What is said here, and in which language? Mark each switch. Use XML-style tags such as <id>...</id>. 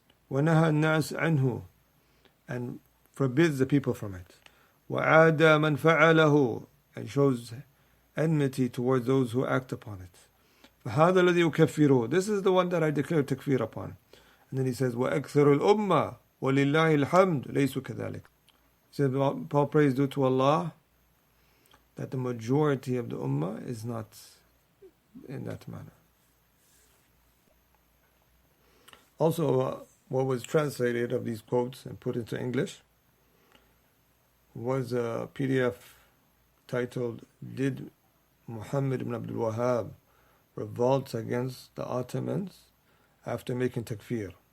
<ar>وَنَهَى النَّاسَ عَنْهُ,</ar> <en>and forbids the people from it.</en> <ar>وَعَادَ مَنْ فَعَلَهُ,</ar> <en>and shows enmity towards those who act upon it.</en> <ar>فَهَذَا الَّذِي أُكَفِّرُهُ,</ar> <en>this is the one that I declare takfir upon. And then he says,</en> <ar>وَأَكْثَرُ الْأُمَّةِ وَلِلَّهِ الْحَمْدُ لَيْسُ كَذَلِكَ.</ar> <en>He said, Paul praise due to Allah, that the majority of the ummah is not in that manner. Also, what was translated of these quotes and put into English was a PDF titled, Did Muhammad bin Abdul-Wahaab revolt against the Ottomans after making takfir?</en>